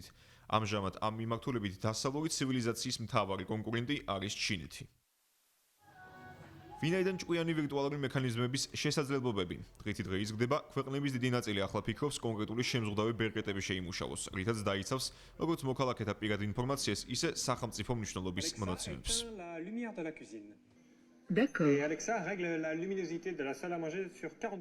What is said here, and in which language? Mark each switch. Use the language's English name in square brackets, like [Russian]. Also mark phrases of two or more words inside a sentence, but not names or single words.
[Georgian] ამჟამად ამ მიმართულებით დასავლური ცივილიზაციის მთავარი კონკურენტი არის ჩინეთი. ვინაიდან ჭკვიანი ვირტუალური მექანიზმების შესაძლებლობები დღითი დღე იზრდება, ქვეყნების დიდი ნაწილი ახლა ფიქრობს კონკრეტული შემზღუდავი ბერკეტები შეიმუშავოს, რითაც დაიცავს როგორც მოქალაქეთა პირად ინფორმაციას, ისე სახელმწიფო მნიშვნელობის მონაცემებს. [French] D'accord. Et Alexa règle la luminosité de la salle à manger sur 40%.